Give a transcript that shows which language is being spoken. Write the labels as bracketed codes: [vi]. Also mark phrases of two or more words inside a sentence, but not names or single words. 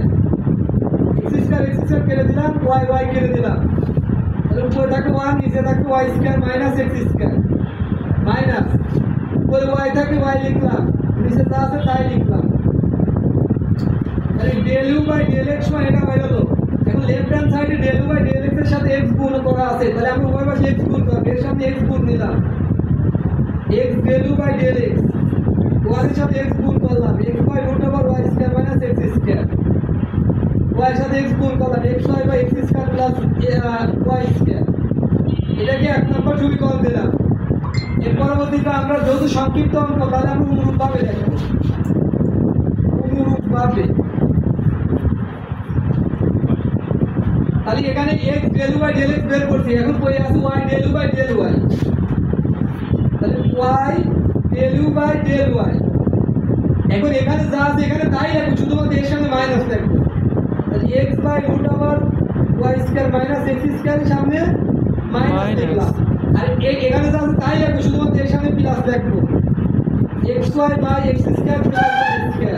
[bn] x স্কয়ার কেটে দিলাম, y কেটে দিলাম, তাহলে উপরে থাকে 1 নিচে থাকে y স্কয়ার - x [en] square minus [bn] উপরে y থাকে y লিখলাম, নিচে যা আছে তাই লিখলাম। তাহলে [en] del u by del x [bn] মানে এটা বাইরে হলো। এখন [en] left hand side del u by del x [bn] এর সাথে x গুণ করা আছে, তাহলে আমরা উভয় পাশে x গুণ করব, এর সাথে x গুণ নিলাম, x [en] del u by del x, [bn] y এর সাথে x গুণ করলাম, x/√y স্কয়ার - x স্কয়ার, y এর সাথে x গুণ করলাম, xy/x [en] square plus y square. [bn] এটাকে এক নম্বর সমীকরণ দিলাম। এর পরবর্তীতে আমরা যেহেতু সংক্ষিপ্ত অঙ্ক, তাহলে আমরা অনুরূপভাবে দেখব, অনুরূপভাবে। তাহলে এখানে x [en] del u by del x [bn] বের করছি, এখন পড়ে আছে y [en] del u by del y, [bn] তাহলে y [en] del u by del y. [bn] এখন এখানে যা আছে এখানে তাই রাখবো, শুধুমাত্র এর সামনে মাইনাস রাখবো, তাহলে x/√y স্কয়ার - x স্কয়ার এর সামনে মাইনাস লিখলাম, আর এখানে যা আছে তাই রাখবো, শুধুমাত্র এর সামনে প্লাস রাখবো, xy/x [en] square plus y square.